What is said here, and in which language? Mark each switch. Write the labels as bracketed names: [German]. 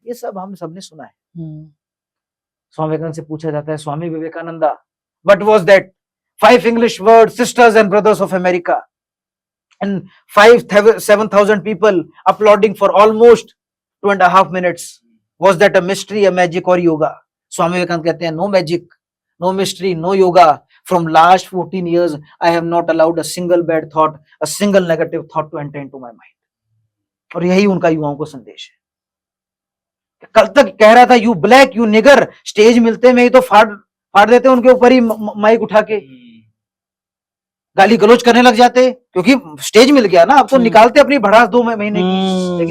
[Hindi] ये सब हम सबने सुना है। स्वामी विवेकानंद से पूछा जाता है, [English] Swami Vivekananda, what was that 5 English word, sisters and brothers of America, and 7,000 people applauding for almost 2.5 minutes. Was that a mystery, a magic or yoga? [Hindi] Swami Vivekananda कहते हैं, [English] no magic, no mystery, no yoga. From last 14 years, I have not allowed a single bad thought, a single negative thought to enter into my mind. [Hindi] और यही उनका युवाओं को संदेश है। कल तक कह रहा था [English] you black you nigger, [Hindi] stage मिलते में ही तो फाड़ देते उनके ऊपर ही माइक उठा के गाली गलोच करने लग जाते, क्योंकि स्टेज मिल गया ना, अब तो निकालते अपनी भड़ास 2 महीने की।